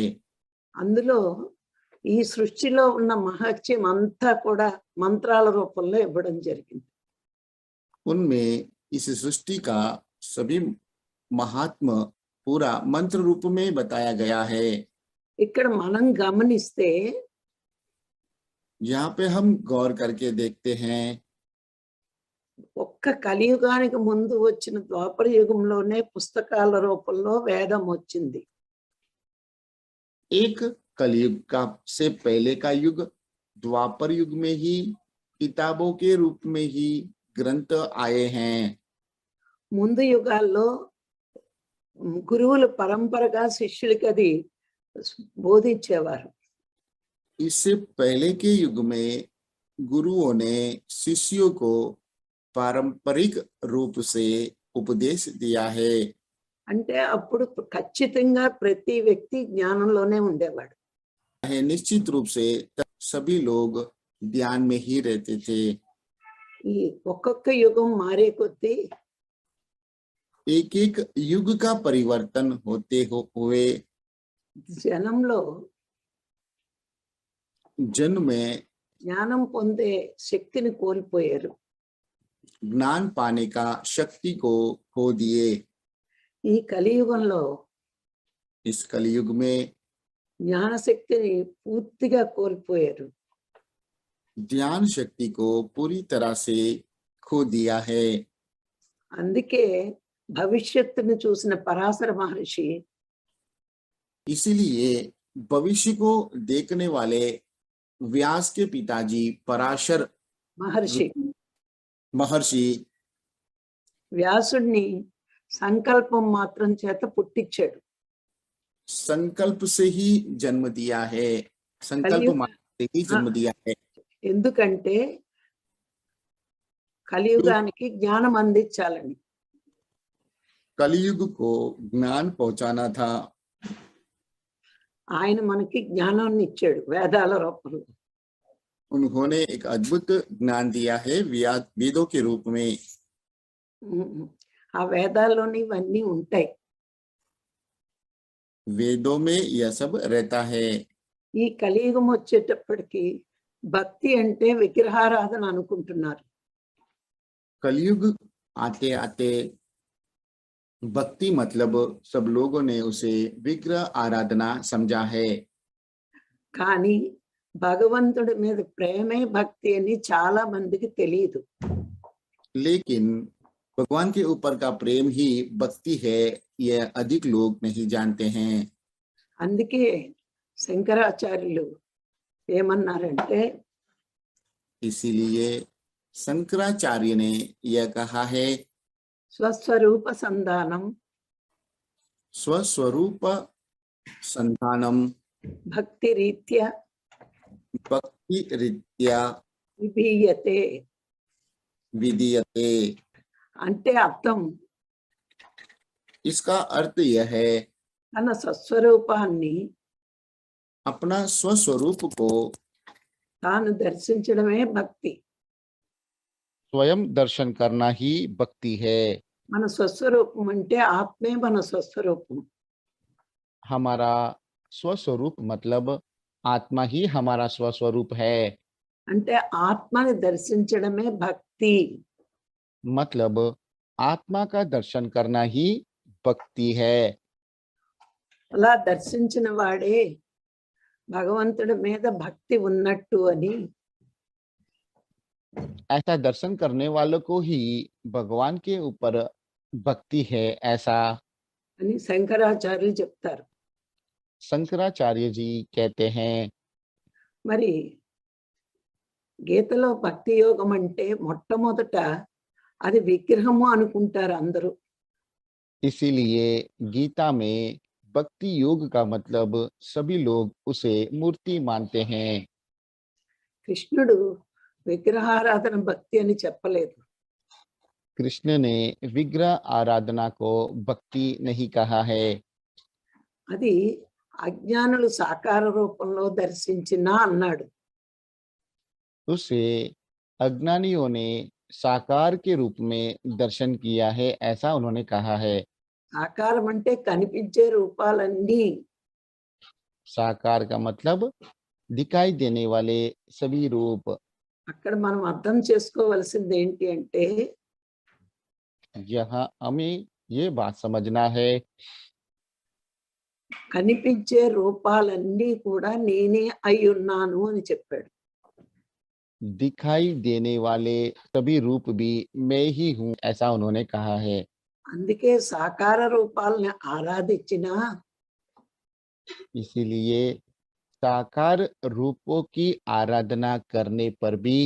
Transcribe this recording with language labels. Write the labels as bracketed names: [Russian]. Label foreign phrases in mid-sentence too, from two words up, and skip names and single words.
[Telugu] అందులో ఈ సృష్టిలో ఉన్న మహత్యం అంతా కూడా మంత్రాల రూపంలో ఇవ్వడం జరిగింది. [Hindi] उनमें इस सृष्टि का सभी महात्म पूरा मंत्र रूप में बताया गया है। [Telugu] ఇక్కడ మనం గమనిస్తే [Hindi] यहाँ पे हम गौर करके देखते हैं, [Telugu] ఒక్క కలియుగానికి ముందు వచ్చిన ద్వాపర యుగంలోనే పుస్తకాల రూపంలో వేదం వచ్చింది. [Hindi] एक कलयुग का से पहले का युग द्वापर युग में ही किताबों के रूप में ही ग्रंथ आए हैं। [Telugu] ముందు యుగాల్లో గురువులు పరంపరగా శిష్యులకి అది బోధించేవారు. [Hindi] इससे पहले के युग में गुरुओं ने शिष्यों को पारंपरिक रूप से उपदेश दिया है। [Telugu] అంటే అప్పుడు ఖచ్చితంగా ప్రతి వ్యక్తి జ్ఞానంలోనే ఉండేవాడు. [Hindi] है निश्चित रूप से तब सभी लोग ध्यान में ही रहते थे। [Telugu] ఈ ఒక్కొక్క యుగం మారే కొద్దీ [Hindi] एक एक युग का परिवर्तन होते हुए [Telugu] జనంలో [Hindi] जन में [Telugu] జ్ఞానం పొందే శక్తిని కోల్పోయారు. [Hindi] ज्ञान पाने का शक्ति को खो दिए। [Telugu] ఈ కలియుగంలో [Hindi] इस कलयुग में [Telugu] జ్ఞాన శక్తిని పూర్తిగా కోల్పోయారు. [Hindi] ध्यान शक्ति को पूरी तरह से खो दिया है। [Telugu] అందుకే భవిష్యత్తును చూసిన పరాశర మహర్షి [Hindi] इसीलिए भविष्य को देखने वाले व्यास के पिताजी पराशर [Telugu] మహర్షి [Hindi] महर्षि [Telugu] వ్యాసుడిని సంకల్పం మాత్రం చేత పుట్టించాడు. [Hindi] संकल्प से ही जन्म दिया है। संकल्प कलयुग- मात्र से ही जन्म दिया है, [Telugu] ఎందుకంటే కలియుగానికి జ్ఞానం అందించాలని. [Hindi] कलयुग को ज्ञान पहुंचाना था। [Telugu] ఆయన మనకి జ్ఞానాన్ని ఇచ్చాడు వేదాల రూపంలో. [Hindi] उन्होंने एक अद्भुत ज्ञान दिया है वेदों के रूप में। [Telugu] ఆ వేదాల్లోని ఇవన్నీ ఉంటాయి. [Hindi] वेदों में यह सब रहता है। [Telugu] ఈ కలియుగం వచ్చేటప్పటికి భక్తి అంటే విగ్రహారాధన అనుకుంటున్నారు. [Hindi] कलयुग आते आते भक्ति मतलब सब लोगों ने उसे विग्रह आराधना समझा है। [Telugu] కానీ భగవంతుడి మీద ప్రేమే భక్తి అని చాలా మందికి తెలియదు. [Hindi] लेकिन भगवान के ऊपर का प्रेम ही भक्ति है, यह अधिक लोग नहीं जानते हैं। [Telugu] అందుకే శంకరాచార్యులు ఏమన్నారంటే [Hindi] इसीलिए शंकराचार्य ने यह कहा है, [Sanskrit] స్వస్వరూప సంధానం स्वस्वरूप संधानम భక్తి రీత్యా भक्ति रीत्या విభీయతే. विधीयते। [Telugu] అంటే అర్థం [Hindi] इसका अर्थ यह है, [Telugu] తన స్వస్వరూపాన్ని [Hindi] अपना स्वस्वरूप को [Telugu] తాను దర్శించడమే భక్తి. [Hindi] स्वयं दर्शन करना ही भक्ति है। [Telugu] మన స్వస్వరూపం అంటే ఆత్మే మన స్వస్వరూపం. [Hindi] हमारा स्वस्वरूप मतलब आत्मा ही हमारा स्वस्वरूप है। [Telugu] అంటే ఆత్మని దర్శించడమే భక్తి. [Hindi] मतलब आत्मा का दर्शन करना ही भक्ति है। [Telugu] అలా దర్శించిన వాడే భగవంతుడి మీద భక్తి ఉన్నట్టు అని [Hindi] ऐसा दर्शन करने वालों को ही भगवान के ऊपर भक्ति है, ऐसा [Telugu] అని శంకరాచార్యులు చెప్తారు. [Hindi] शंकराचार्य जी कहते हैं। [Telugu] మరి గీతలో భక్తి యోగం అంటే మొట్టమొదట అది విగ్రహము అనుకుంటారు అందరూ. [Hindi] इसीलिए गीता में भक्ति योग का मतलब सभी लोग उसे मूर्ति मानते हैं। [Telugu] కృష్ణుడు విగ్రహారాధన భక్తి అని చెప్పలేదు. [Hindi] कृष्ण ने विग्रह आराधना को भक्ति नहीं कहा है। [Telugu] అది అజ్ఞానులు సాకార రూపంలో దర్శించినా అన్నాడు. [Hindi] उसे अज्ञानियों ने साकार के रूप में दर्शन किया है, ऐसा उन्होंने कहा है। [Telugu] సాకారం అంటే కనిపించే రూపాలన్నీ. [Hindi] साकार का मतलब दिखाई देने वाले सभी रूप। [Telugu] అక్కడ మనం అర్థం చేసుకోవలసింది ఏంటి అంటే [Hindi] यहाँ हमें ये बात समझना है, [Telugu] కనిపించే రూపాలన్నీ కూడా నేనే అయి ఉన్నాను అని చెప్పాడు. [Hindi] दिखाई देने वाले सभी रूप भी मैं ही हूँ, ऐसा उन्होंने कहा है। [Telugu] అందుకే సాకార రూపాలని ఆరాధించినా [Hindi] इसीलिए साकार रूपों की आराधना करने पर भी,